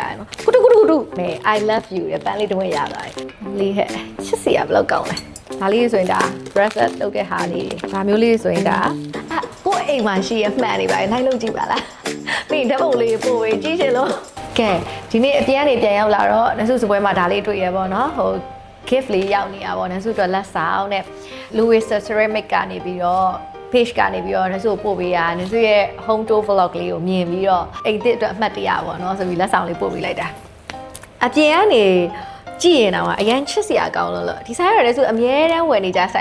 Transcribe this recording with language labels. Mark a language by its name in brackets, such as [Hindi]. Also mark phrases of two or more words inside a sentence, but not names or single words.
[Burmese] နော်ကုတုမဲ [English] I love you [Burmese] ရဲ့ပန်းလေးတစ်ဝက်ရသွားတယ်လေးဟဲ့ချစ်စီရဘယ်လောက်ကောင်းလဲဒါလေးဆိုရင်ဒါ bracelet လုပ်တဲ့ဟာလေးဒါမျိုးလေးဆိုရင်ဒါကို ယ့်အိမ်မှာရှိရမှန်နေပါလေလိုက်လုပ်ကြည့်ပါလားပြီးဓာတ်ပုံလေးပို့ပြီးကြည့်ချင်လို့ကဲဒီနေ့အပြန်နေပြန်ရောက်လာတော့နစုစပွဲမှာဒါလေးတွေ့ရပေါ့နော်ဟို gift လေးရောက်နေတာပေါ့နစုတို့လက်ဆောင်နဲ့ Louis Ceramic ကနေပြီးတော့ page ကနေပြီးတော့နစုပို့ပေးရနစုရဲ့ [English] home tour vlog [Burmese] လေးကိုမြင်ပြီးတော့အိမ်သစ်အတွက်အမှတ်တရပေါ့နော်ဆိုပြီးလက်ဆောင်လေးပို့ပေးလိုက်တာအပြင်ကနေကြည့်ရင်တော့အရင်ချစ်စရာကောင်းလို့ဒီဆိုင်ရတယ်ဆိုအမြဲတမ်းဝယ်နေကြဆိုင်